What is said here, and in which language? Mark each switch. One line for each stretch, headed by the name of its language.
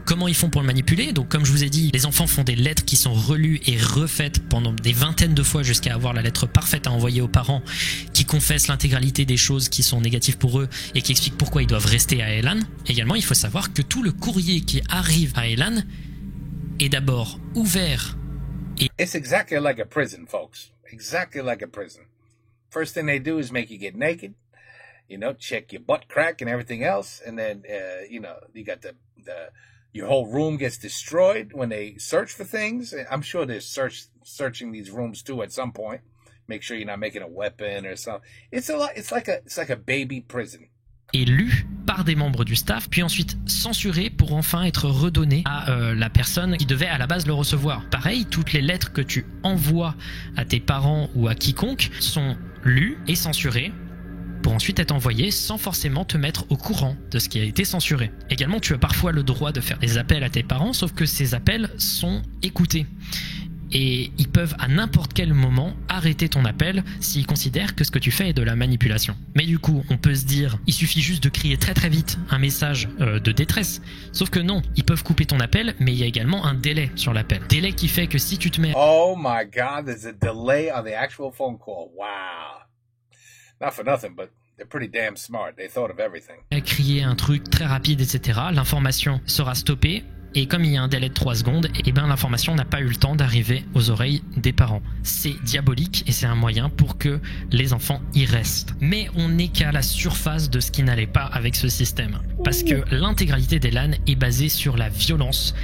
French: Comment ils font pour le manipuler ? Donc comme je vous ai dit, les enfants font des lettres qui sont relues et refaites pendant des vingtaines de fois jusqu'à avoir la lettre parfaite à envoyer aux parents qui confessent l'intégralité des choses qui sont négatives pour eux et qui expliquent pourquoi ils doivent rester à Elan. Également, il faut savoir que tout le courrier qui arrive à Elan est d'abord ouvert et...
English: It's exactly like a prison, folks. Exactly like a prison. First thing they do is make you get naked. You know, check your butt crack and everything else. And then, you know, you got your whole room gets destroyed when they search for things. I'm sure they're searching these rooms too at some point. Make sure you're not making a weapon or something. It's like a baby prison.
French: Et lu par des membres du staff, puis ensuite censuré pour enfin être redonné à la personne qui devait à la base le recevoir. Pareil, toutes les lettres que tu envoies à tes parents ou à quiconque sont lues et censurées pour ensuite être envoyé sans forcément te mettre au courant de ce qui a été censuré. Également, tu as parfois le droit de faire des appels à tes parents, sauf que ces appels sont écoutés. Et ils peuvent à n'importe quel moment arrêter ton appel s'ils considèrent que ce que tu fais est de la manipulation. Mais du coup, on peut se dire, il suffit juste de crier très très vite un message de détresse. Sauf que non, ils peuvent couper ton appel, mais il y a également un délai sur l'appel. Délai qui fait que si tu te mets...
English: Oh my God, there's a delay on the actual phone call. Wow. Not for nothing, but they're pretty damn smart. They thought of everything.
French: Crier un truc très rapide, etc. L'information sera stoppée. Et comme il y a un délai de 3 secondes, eh ben l'information n'a pas eu le temps d'arriver aux oreilles des parents. C'est diabolique et c'est un moyen pour que les enfants y restent. Mais on n'est qu'à la surface de ce qui n'allait pas avec ce système. Parce que l'intégralité des LAN est basée sur la violence.